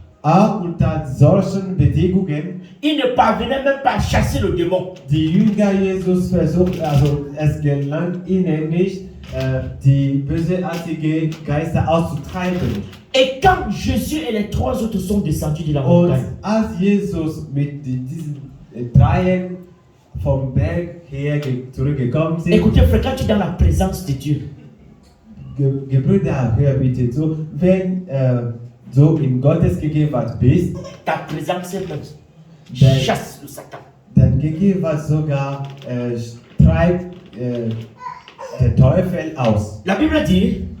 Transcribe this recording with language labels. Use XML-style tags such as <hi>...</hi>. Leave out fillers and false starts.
<de>auch unter solchen Bedingungen,</de> <fr>ils ne parvenaient même pas à chasser le démon.</fr> <de>die Jünger Jesus es gelang ihnen nicht, die bösartigen Geister auszutreiben.</de> <fr>Et quand Jésus et les trois autres sont descendus de la</fr> <de>Und</de> <fr>montagne,</fr> <de>als Jesus mit diesen Dreien vom Berg her zurückgekommen sind,</de> <fr>écoutez, frère, quand tu es dans la présence de Dieu,</fr> <de>Gebrüder, hör bitte zu, wenn du in Gottes Gegenwart bist,</de> <fr>ta présence même Ben- chasse le Satan.</fr> <de>dann Gegenwart sogar treibt der Teufel aus.</de> <fr>La Bible dit,</fr>